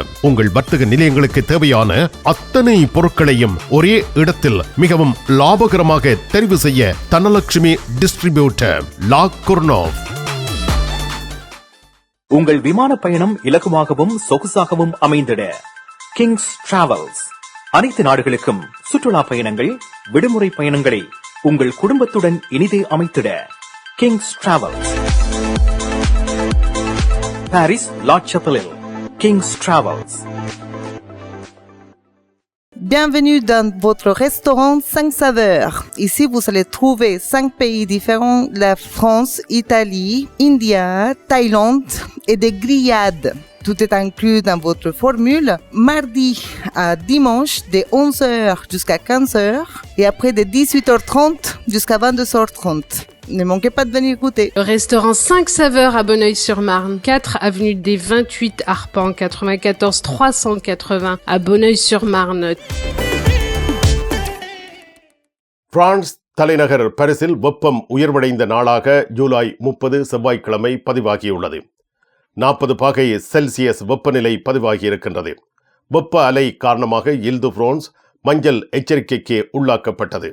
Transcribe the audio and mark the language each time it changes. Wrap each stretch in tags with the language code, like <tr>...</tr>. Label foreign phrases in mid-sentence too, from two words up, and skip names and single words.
<ta>உங்கள் வர்த்தக நிலையங்களுக்கு தேவையான அத்தனை பொருட்களையும் ஒரே இடத்தில் மிகவும் லாபகரமாக தெரிவு செய்ய தனலட்சுமி டிஸ்ட்ரிபியூட்டர் லா குர்னோவ். உங்கள் விமான பயணம் இலகுவாகவும் சொகுசாகவும் அமைந்திட கிங்ஸ் டிராவல்ஸ். அனைத்து நாடுகளுக்கும் சுற்றுலா பயணங்கள், விடுமுறை பயணங்களை உங்கள் குடும்பத்துடன் இனிதே அமைத்திட King's Travels.</ta> <fr>Paris, La Chapelle. King's Travels. Bienvenue dans votre restaurant 5 saveurs. Ici, vous allez trouver 5 pays différents, la France, Italie, India, Thaïlande et des grillades. Tout est inclus dans votre formule. Mardi à dimanche, de 11h jusqu'à 15h et après de 18h30 jusqu'à 22h30. Ne manquez pas de venir goûter. Le restaurant 5 saveurs à Bonneuil-sur-Marne, 4 avenue des 28 Arpents, 94 380 à Bonneuil-sur-Marne.</fr> <ta>பிரான்ஸ் தலைநகர் பாரிஸில் வெப்பம் உயர்வடைந்த நாளாக ஜூலை 30 செவ்வாய்க்கிழமை பதிவாகியுள்ளது. 40 பாகை செல்சியஸ் வெப்பநிலை பதிவாகி இருக்கின்றது. வெப்ப அலை காரணமாக இல்து-பிரான்ஸ் மஞ்சள் எச்சரிக்கைக்கு உள்ளாக்கப்பட்டது.</ta>